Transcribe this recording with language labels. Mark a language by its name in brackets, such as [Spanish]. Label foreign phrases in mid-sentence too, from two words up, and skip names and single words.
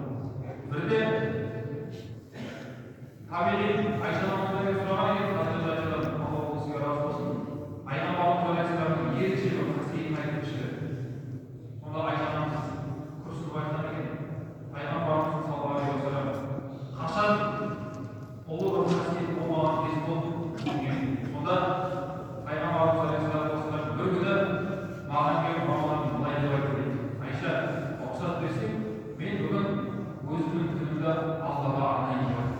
[Kazakh] Бірде табиғи Айша анамыздан сұраған екен, Хазірет Айшадан Алла ол кісіге разы болсын, Пайғамбарымыз алейхиссаламның ерекше бір қасиетін айтып жіберді. Сонда Айша анамыз күрсініп айтқан екен, Пайғамбарымыз [Arabic] صلى الله عليه وسلم [Kazakh] қашан ұлы бір қасиет болмаған кез болды деген. Сонда Пайғамбарымыз [Arabic] عليه الصلاة والسلام [Kazakh] бір күні маған келіп маған былай деп айтты дейді: "Айша, рұқсат берсең, мен бүгін өзімнің күнімді Аллаға арнайын деп айтты."